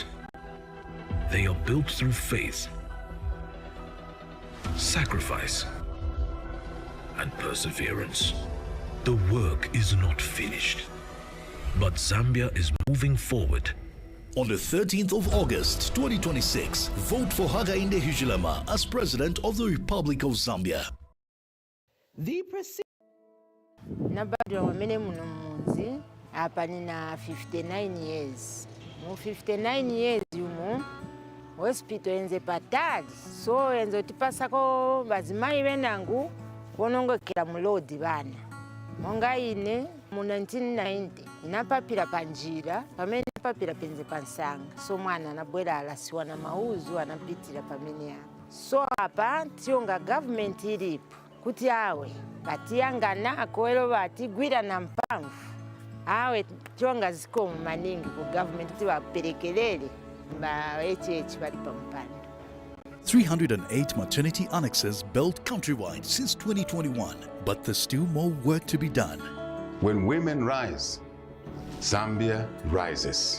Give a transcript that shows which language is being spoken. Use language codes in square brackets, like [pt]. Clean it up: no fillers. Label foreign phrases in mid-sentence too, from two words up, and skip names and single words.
[en] They are built through faith, sacrifice, and perseverance. The work is not finished, but Zambia is moving forward. On the 13th of August 2026, vote for Hakainde Hichilema as President of the Republic of Zambia. The proceedings. [ny] Nabadwa wamene muno munzi apa nina 59 years. Mu 59 years yumo hospital enze patali. So enzo tipasako bazimayi benangu wonongekera mulodi bana. Monga ine mu 1990 inapapira panjira pamene papira penze pansanga. So mwana anabwera alasiwa na mauzu anapitira pamene apa. So apa tionga government ilipo kuti awe batiyangana akoero batigwira na mpamvu awe tionga zikomo maningi ku government kuti baperekelele ba HH bali pampando. [en] 308 maternity annexes built countrywide since 2021, but there's still more work to be done. When women rise, Zambia rises.